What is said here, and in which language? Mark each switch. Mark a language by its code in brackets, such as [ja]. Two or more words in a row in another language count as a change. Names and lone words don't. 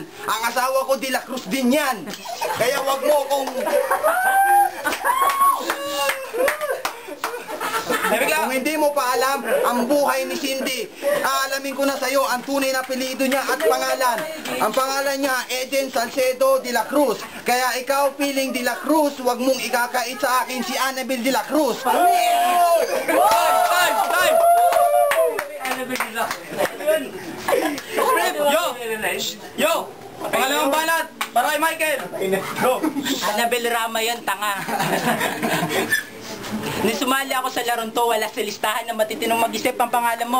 [tl] Ang asawa ko, De La Cruz din yan. Kaya wag mo kung... Kung hindi mo pa alam ang buhay ni Cindy, aalamin ko na sa'yo ang tunay na apelyido niya at pangalan. Ang pangalan niya, Eden Salcedo de la Cruz. Kaya ikaw, Piling de la Cruz, huwag mong ikakait sa akin si Annabel de la Cruz. [en] Time! Yo! [tl] Pangalawang banat! Para kay Michael! Go! Annabel Rama yun, tanga. Nisumali ako sa larong to, wala sa listahan na matitinong mag-isip ang pangalan mo.